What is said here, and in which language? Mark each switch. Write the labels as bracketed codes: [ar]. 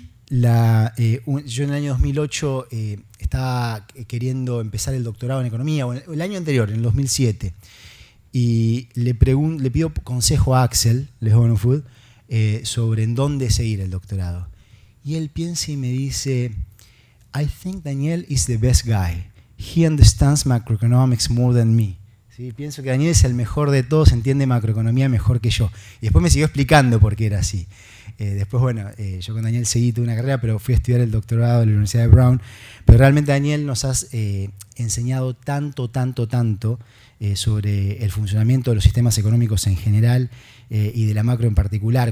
[es] Yo en el año 2008 estaba queriendo empezar el doctorado en economía, o el año anterior, en el 2007, y le pido consejo a Axel de Honfleur sobre en dónde seguir el doctorado. Y él piensa y me dice, [en] I think Daniel is the best guy. He understands macroeconomics more than me. [es] ¿Sí? Pienso que Daniel es el mejor de todos, entiende macroeconomía mejor que yo. Y después me siguió explicando por qué era así. Después, yo con Daniel seguí toda una carrera, pero fui a estudiar el doctorado en la Universidad de Brown. Pero realmente, Daniel, nos has enseñado tanto sobre el funcionamiento de los sistemas económicos en general y de la macro en particular.